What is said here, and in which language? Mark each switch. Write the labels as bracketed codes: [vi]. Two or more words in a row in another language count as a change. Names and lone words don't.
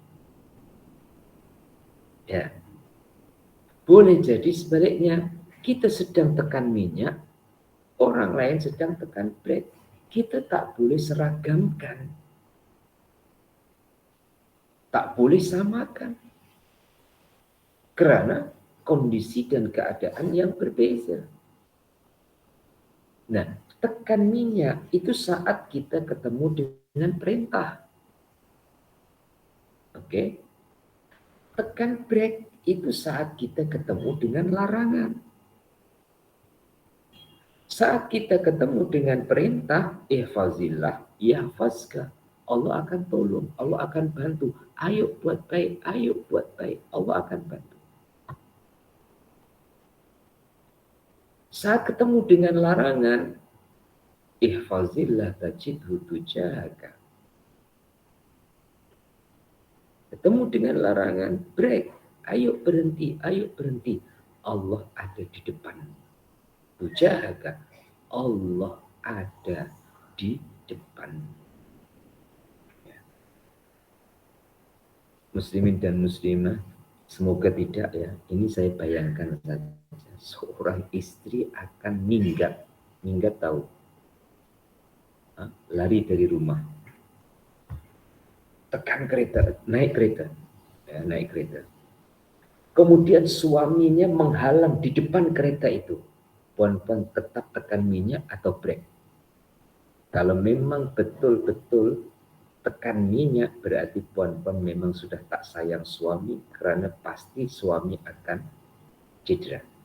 [ms] Ya. Boleh jadi sebaliknya, kita sedang tekan minyak, orang lain sedang tekan brake. Kita tak boleh seragamkan. Tak boleh samakan. Karena kondisi dan keadaan yang berbeda. Nah, tekan minyak itu saat kita ketemu dengan perintah. Oke. Tekan brake itu saat kita ketemu dengan larangan. Saat kita ketemu dengan perintah, [ar] ihfazillah, yahfazka. [ms] Allah akan tolong, Allah akan bantu. Ayo buat baik, ayo buat baik. Allah akan bantu. Saat ketemu dengan larangan, [ar] ihfazillah tajidhu tujahaka. [ms] Ketemu dengan larangan, break. Ayo berhenti, ayo berhenti. Allah ada di depan. Tujahaka. Allah ada di depan. Muslimin dan muslimah, semoga tidak ya. Ini saya bayangkan saja. Seorang istri akan minggat tahu, lari dari rumah. tekan kereta, naik kereta, ya, naik kereta. Kemudian suaminya menghalang di depan kereta itu. Puan-puan tetap tekan minyak atau brake. Kalau memang betul-betul tekan minyak, berarti puan-puan memang sudah tak sayang suami, karena pasti suami akan cedera.